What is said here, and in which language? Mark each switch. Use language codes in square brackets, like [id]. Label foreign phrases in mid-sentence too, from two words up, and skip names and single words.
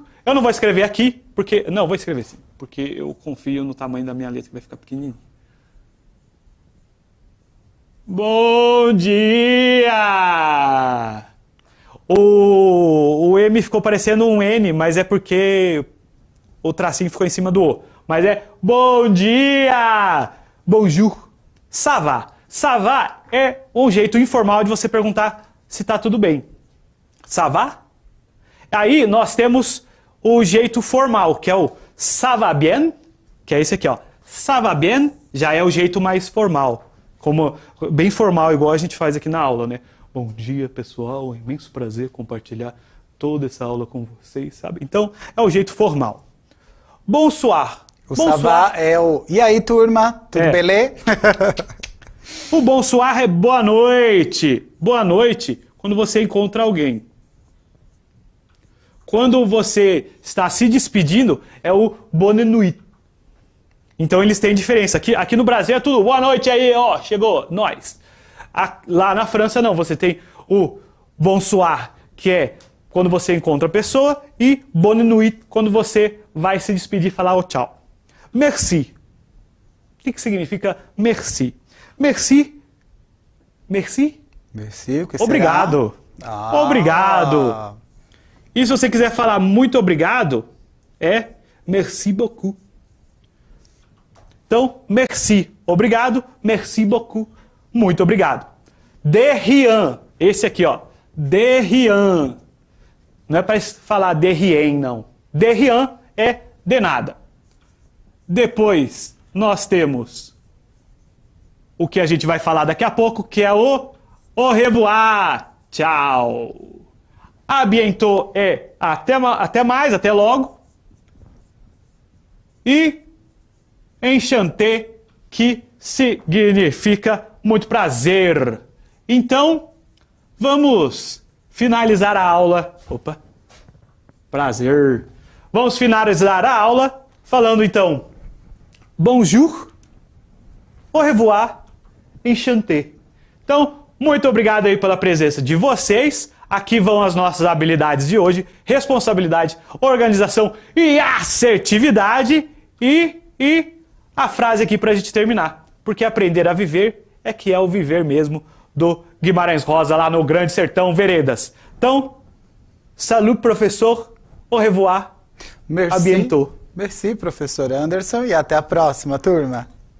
[pt] Eu não vou escrever aqui, porque... Não, vou escrever sim, porque eu confio no tamanho da minha letra, que vai ficar pequenininho. Bom dia! O M ficou parecendo um N, mas é porque o tracinho ficou em cima do O. Mas é bom dia! [fr] Bonjour. Ça va. Ça va [pt] é um jeito informal de você perguntar se tá tudo bem. [fr] Ça va? [pt] Aí nós temos o jeito formal, que é o [fr] ça va bien, [pt] que é esse aqui, ó. [fr] Ça va bien [pt] já é o jeito mais formal. Bem formal, igual a gente faz aqui na aula, né? Bom dia, pessoal. É um imenso prazer compartilhar toda essa aula com vocês, sabe? Então, é o jeito formal. Bonsoir. O savá é o... E aí, turma? Tudo belê? O bonsoir é boa noite. Boa noite quando você encontra alguém. Quando você está se despedindo, é o [fr] bonne nuit. [pt] Então, eles têm diferença. Aqui no Brasil é tudo boa noite aí, ó, chegou, nós. Lá na França, não. Você tem o bonsoir, que é quando você encontra a pessoa, e [fr] bonne nuit, [pt] quando você vai se despedir e falar o tchau. Merci. O que significa merci? [fr] Merci. Merci? Merci, [pt] o que obrigado. Será? Obrigado. E se você quiser falar muito obrigado, é [fr] merci beaucoup. Então, merci, obrigado, merci beaucoup, [pt] muito obrigado. [fr] De rien, [pt] esse aqui, ó, [fr] de rien. [pt] Não é para falar [fr] de rien, [pt] não. [fr] De rien [pt] é de nada. Depois, nós temos o que a gente vai falar daqui a pouco, que é o [fr] au revoir, [pt] tchau. [fr] A bientôt [pt] é até mais, até logo. E enchanté, que significa muito prazer. Então, vamos finalizar a aula. Opa! Prazer. Vamos finalizar a aula falando então [fr] bonjour, au revoir, enchanté. [pt] Então, muito obrigado aí pela presença de vocês. Aqui vão as nossas habilidades de hoje: responsabilidade, organização e assertividade. E a frase aqui pra gente terminar. Porque aprender a viver é que é o viver mesmo do Guimarães Rosa lá no Grande Sertão Veredas. Então, salut, professor, [fr] au revoir, Merci. a bientôt. Merci, [pt] professor Anderson, e até a próxima, turma.